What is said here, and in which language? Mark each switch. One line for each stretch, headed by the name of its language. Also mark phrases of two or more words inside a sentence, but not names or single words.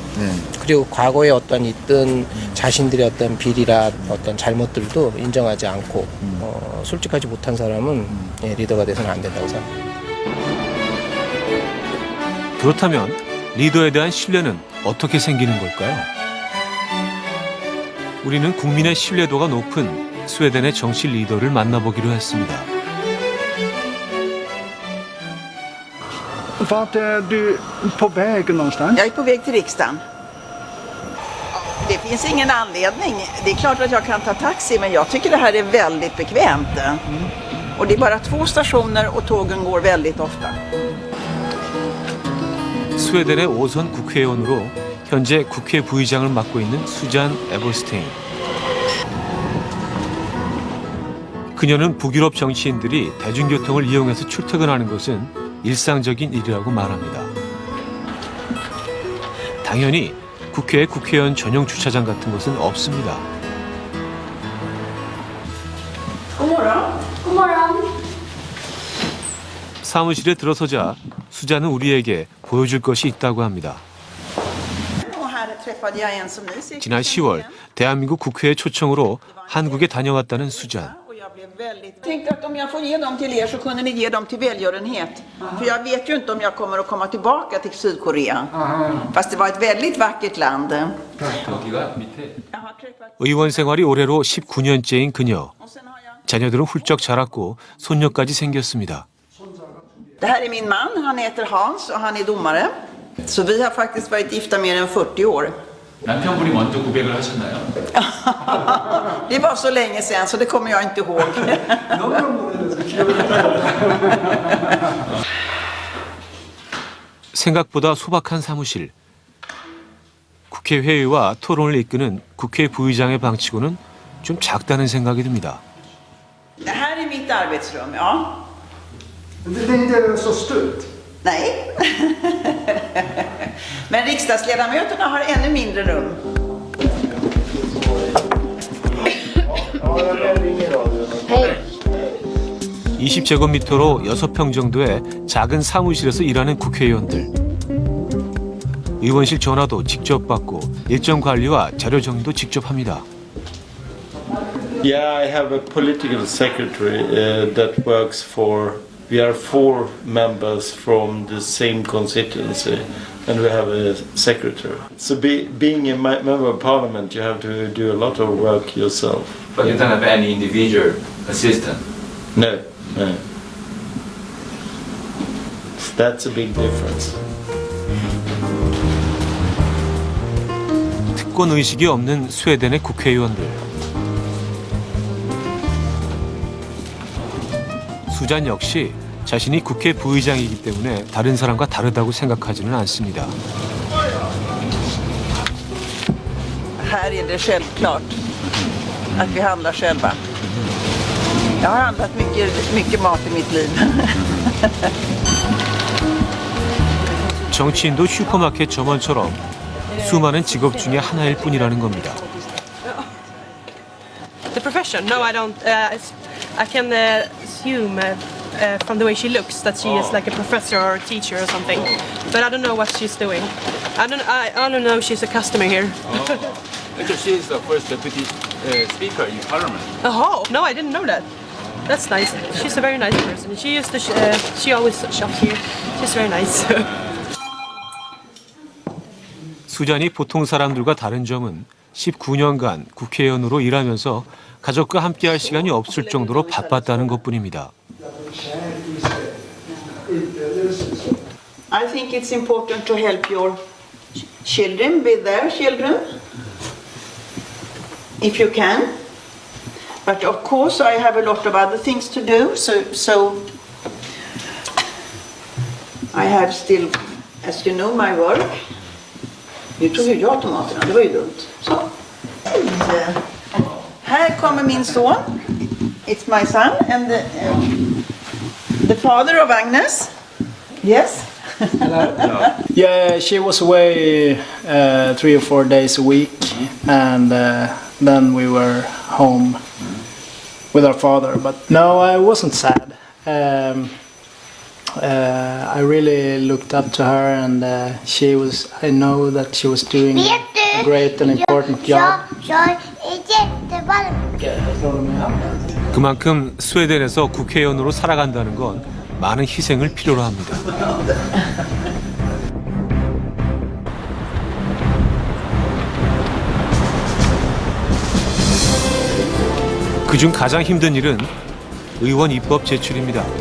Korean: 그리고 과거에 어떤 있던 자신들의 어떤 비리나 어떤 잘못들도 인정하지 않고 솔직하지 못한 사람은 리더가 돼서는 안 된다고 생각합니다. 그렇다면 리더에 대한 신뢰는 어떻게 생기는 걸까요? 우리는 국민의 신뢰도가 높은 스웨덴의 정치 리더를 만나보기로 했습니다.
Swedish: Vart är du på väg någonstans? Jag är på väg till riksdagen. Det finns ingen anledning. Det är klart att jag kan ta taxi, men jag tycker det här är väldigt bekvämt. Och det är bara 2 stationer och tågen går väldigt ofta.
Korean: 스웨덴의 5선 국회의원으로 현재 국회 부의장을 맡고 있는 수잔 에버스테인. 그녀는 북유럽 정치인들이 대중교통을 이용해서 출퇴근하는 것은 일상적인 일이라고 말합니다. 당연히 국회에 국회의원 전용 주차장 같은 것은 없습니다.
Swedish: God morgon. God morgon.
Korean: 사무실에 들어서자 수잔은 우리에게 보여줄 것이 있다고 합니다.
Swedish: Och här träffade jag en som ni säkert
Korean: 지난
Swedish: känner
Korean: 10월
Swedish: igen.
Korean: 대한민국 국회의 초청으로 한국에 다녀왔다는 수잔.
Swedish: Och jag blev väldigt... Tänkte att om jag får ge dem till er så kunde ni ge dem till välgörenhet. För jag vet ju inte om jag kommer att komma tillbaka till Sydkorea. Fast det var ett väldigt vackert land. Jag har träffat...
Korean: 의원 생활이 올해로 19년째인 그녀.
Swedish: Och sen har jag...
Korean: 자녀들은 훌쩍 자랐고 손녀까지 생겼습니다.
Swedish: Det här är min man, han heter Hans och han är domare. Så vi har faktiskt varit gifta mer än 40 år.
Korean: 남편분이 먼저 고백을 하셨나요?
Swedish: Det var så länge sedan så det kommer jag inte ihåg.
Korean: 생각보다 소박한 사무실. 국회 회의와 토론을 이끄는 국회 부의장의 방치고는 좀 작다는 생각이 듭니다.
Swedish: Det här är mitt arbetsrum, ja. Det är inte så stort. Nej. Men riksdagsledamöterna har ännu mindre rum.
Korean: 20제곱미터로 6평 정도의 작은 사무실에서 일하는 국회의원들. 의원실 전화도 직접 받고 일정 관리와 자료 정리도 직접 합니다.
English: Yeah, I have a political secretary that works for. We are 4 members from the same constituency, and we have a secretary. So, being a member of parliament, you have to do a lot of work yourself. But you don't have any individual assistant. No, no. That's a big difference.
Korean: 특권 의식이 없는 스웨덴의 국회의원들. 수잔 역시 자신이 국회 부의장이기 때문에 다른 사람과 다르다고 생각하지는 않습니다.
Swedish: Här är det självklart att vi handlar själva. Jag har handlat mycket mat i mitt liv.
Korean: 정치인도 슈퍼마켓 점원처럼 수많은 직업 중에 하나일 뿐이라는 겁니다.
English: The profession? No, I don't. I can assume from the way she looks that she is like a professor or a teacher or something. But I don't know what she's doing. I don't know if she's a customer here. Actually, she is the first deputy speaker in parliament. Oh, no, I didn't know that. That's nice. She's a very nice person. She used to. She always shops here. She's very nice.
Korean: 수잔이 보통 사람들과 다른 점은 19년간 국회의원으로 일하면서 가족과 함께할 시간이 없을 정도로 바빴다는 것뿐입니다.
English: I think it's important to help your children with their children, if you can. But of course I have a lot of other things to do, so I have still, as you know, my work.
Swedish: Nu tog ju jag tomaterna, det var ju dumt. Så. Här kommer min son.
English: It's my son and the father of Agnes. Yes. Yeah, she was away 3 or 4 days a week, and then we were home with our father. But no, I wasn't sad. I really looked up to her, and I know that she was doing a great and important job.
Korean: 그만큼 스웨덴에서 국회의원으로 살아간다는 건 많은 희생을 필요로 합니다. 그중 가장 힘든 일은 의원 입법 제출입니다.